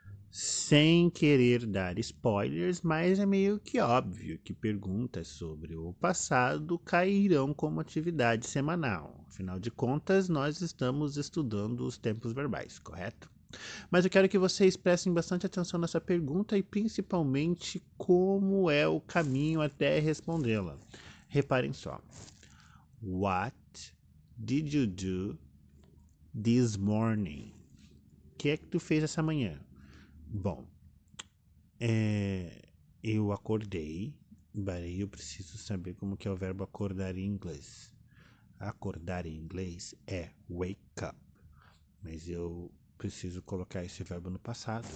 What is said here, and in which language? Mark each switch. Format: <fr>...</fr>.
<pt>Sem querer dar spoilers, mas é meio que óbvio que perguntas sobre o passado cairão como atividade semanal. Afinal de contas, nós estamos estudando os tempos verbais, correto? Mas eu quero que vocês prestem bastante atenção nessa pergunta e principalmente como é o caminho até respondê-la. Reparem só.</pt> <en>What did you do this morning?</en> <pt>O que é que tu fez essa manhã? Bom, eu acordei, eu preciso saber como que é o verbo acordar em inglês. Acordar em inglês é wake up, mas eu preciso colocar esse verbo no passado.</pt>